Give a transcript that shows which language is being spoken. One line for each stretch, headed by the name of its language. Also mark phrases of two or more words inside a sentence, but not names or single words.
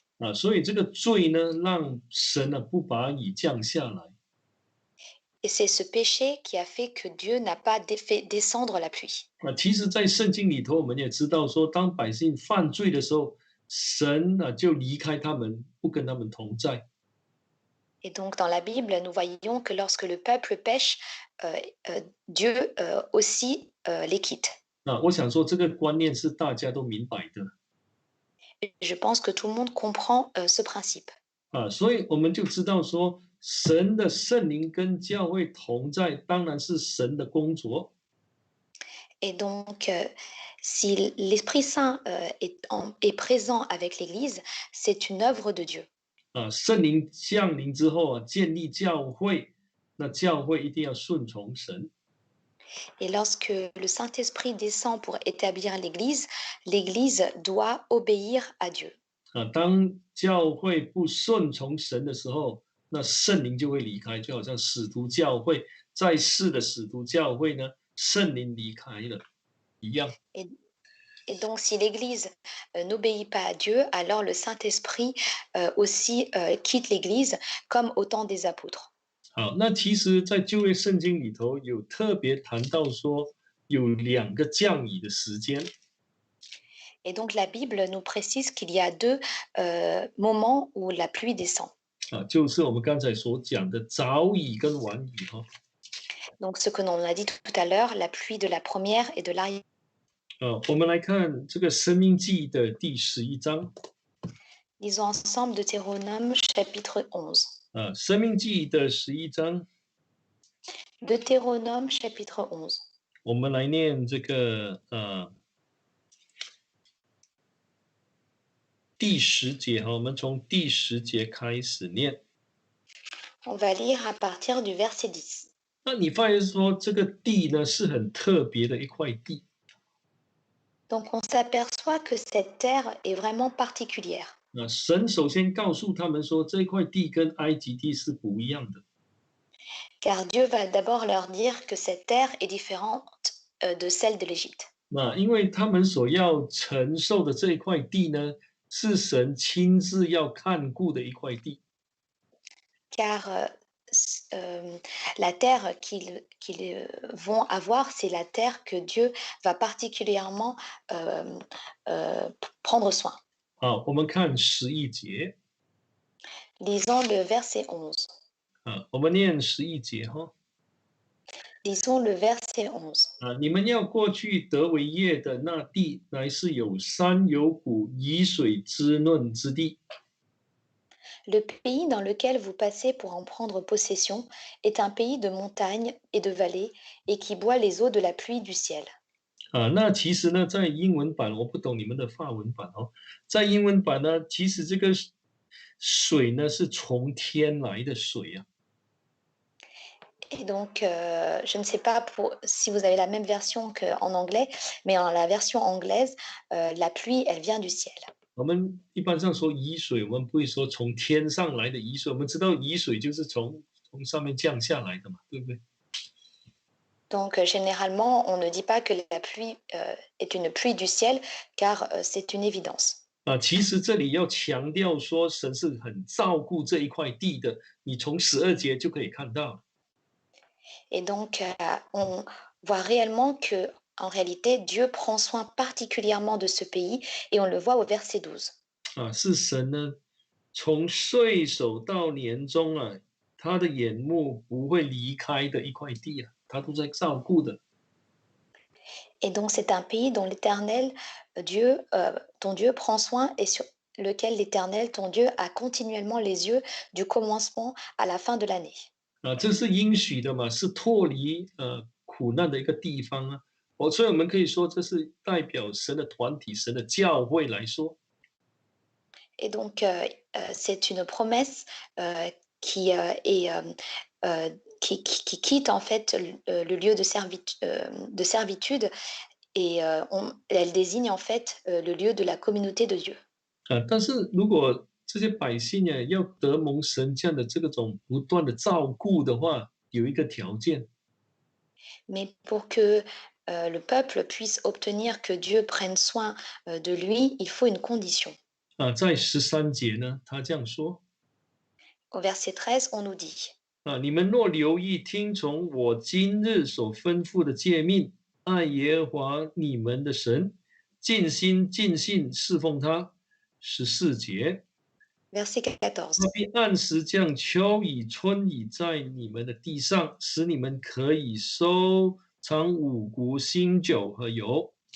Chinese: 所以这个罪呢，让神呢不把雨降下来。
French: Et c'est ce péché qui a fait que Dieu n'a pas fait descendre la pluie.
Chinese: 其实，在圣经里头，我们也知道说，当百姓犯罪的时候，神就离开他们，不跟他们同在。
French: Et donc, dans la Bible, nous voyons que lorsque le peuple pêche, Dieu aussi les quitte.
Chinese: 我想说，这个观念是大家都明白的。
French: Et je pense que tout le monde comprend ce principe.
Chinese: 所以我们就知道说，神的圣灵跟教会同在，当然是神的工作。
French: Et donc, si l'Esprit Saint est présent avec l'Église, c'est une œuvre de Dieu.
Chinese: 圣灵降临之后啊，建立教会，那教会一定要顺从神。
French: Et lorsque le Saint-Esprit descend pour établir l'Église, l'Église doit obéir à Dieu.
Chinese: 当教会不顺从神的时候，那圣灵就会离开，就好像使徒教会在世的使徒教会呢，圣灵离开了一样。
French: Et donc, si l'Église n'obéit pas à Dieu, alors le Saint-Esprit aussi quitte l'Église, comme au temps des apôtres.
Chinese: 好，那其实，在旧约圣经里头有特别谈到说，有2个降雨的时间。
French: Et donc, la Bible nous précise qu'il y a 2 moments où la pluie descend.
Chinese: 就是我们刚才所讲的早雨跟晚雨
French: Donc, ce que l'on a dit tout à l'heure, la pluie de la première et de l'arrière.
Chinese: 我们来看这个申命记的第11章。
French: Lisons ensemble Deutéronome chapitre 11.
Chinese: 申命记的11章，
French: Deutéronome chapitre 11.
Chinese: 我们来念这个第10节我们从第10节开始念。
French: On va lire à partir du verset 10.
Chinese: 那你发现说这个地呢是很特别的一块地。
French: Donc on s'aperçoit que cette terre est vraiment particulière,
Chinese: 那神首先告诉他们说，这块地跟埃及地是不一样的。
French: car Dieu va d'abord leur dire que cette terre est différente de celle de l'Égypte.
Chinese: 那因为他们所要承受的这一块地呢，是神亲自要看顾的一块地。
French: Car la terre qu'ils vont avoir, c'est la terre que Dieu va particulièrement euh, prendre soin.
Chinese: 好，我们看11节
French: Lisons le verset 11.
Chinese: 啊，我们念11节哈。
French: Lisons le verset 11.
Chinese: 啊，你们要过去得为业的那地，乃是有山有谷、以水滋润之地。
French: Le pays dans lequel vous passez pour en prendre possession est un pays de montagnes et de vallées et qui boit les eaux de la pluie du ciel.
Chinese: 啊，那其实呢，在英文版我不懂你们的法文版哦，在英文版呢，其实这个水呢是从天来的水啊。
French: Et donc, je ne sais pas si vous avez la même version qu'en anglais, mais dans la version anglaise, la pluie, elle vient du ciel.
Chinese: 我们一般上说雨水，我们不会说从天上来的雨水，我们知道雨水就是从上面降下来的嘛，对不对？
French: Donc, généralement, on ne dit pas que la pluie est une pluie du ciel, car c'est une évidence.
Chinese: 啊，其实这里要强调说，神是很照顾这一块地的，你从12节就可以看到。
French: Et donc, on voit réellement que, en réalité, Dieu prend soin particulièrement de ce pays, et on le voit au verset 12.
Chinese: 啊，是神呢，从岁首到年终啊，他的眼目不会离开的一块地啊，他都在照顾的。
French: Et donc, c'est un pays dont l'Éternel, ton Dieu prend soin et sur lequel l'Éternel, ton Dieu, a continuellement les yeux du commencement à la fin de l'année.
Chinese: 啊，这是应许的嘛，是脱离苦难的一个地方啊。所以我们可以说，这是代表神的团体、神的教会来说。
French: Et donc, c'est une promesse qui, qui quitte en fait le lieu de servitude et elle désigne en fait le lieu de la communauté de Dieu.
Chinese: 啊，但是如果这些百姓呢，要得蒙神这样的这种不断的照顾的话，有一个条件。
French: Mais pour que le peuple puisse obtenir que Dieu prenne soin de lui, il faut une condition.
Chinese: 啊，在13节呢，他这样说。
French: Au verset 13, on nous dit,
Chinese: 啊，你们若留意听从我今日所吩咐的诫命，爱耶和华你们的神，尽心尽性侍奉他。14节，
French: verset 14.
Chinese: 他必按时降秋雨春雨在你们的地上，使你们可以收藏五谷、新酒和油。